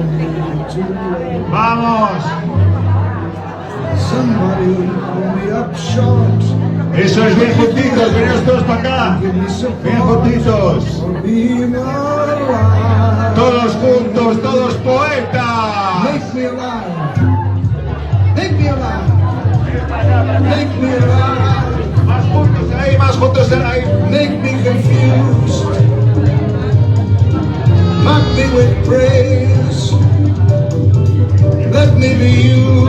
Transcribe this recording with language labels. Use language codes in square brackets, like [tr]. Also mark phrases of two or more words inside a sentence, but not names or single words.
[es] Vamos. Eso es, bien juntitos, venidos todos para acá. Bien juntitos. Todos juntos, todos poetas. [en] Make me alive. Make me alive. Make me alive. [es] Más juntos ahí. [en] Make me confused. Mock me with praise. Let me be you.